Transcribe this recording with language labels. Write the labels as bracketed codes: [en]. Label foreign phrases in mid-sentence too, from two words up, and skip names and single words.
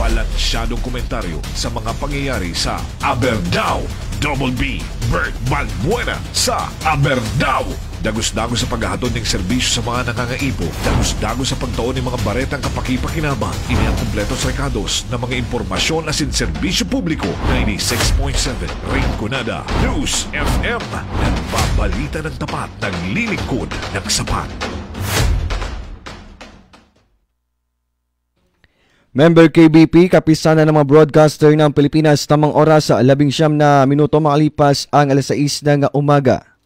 [bik] Balansyadong komentaryo sa mga pangyayari sa Aberdao, Double B, Bert Balbuena sa Aberdao. Dagos-dagos sa paghahatod ng serbisyo sa mga nangangaipo. Dagos-dagos sa pagtuon ng mga baretang kapakipakinabang. Ini ang kumpletos rekados ng mga impormasyon asin serbisyo publiko. 96.7 Rinconada News FM. [tl] Nagbabalita ng tapat, naglilingkod ng sapat. Member KBP, kapisanan ng mga broadcaster ng Pilipinas, tamang oras sa 19 na minuto makalipas ang 6 ng umaga.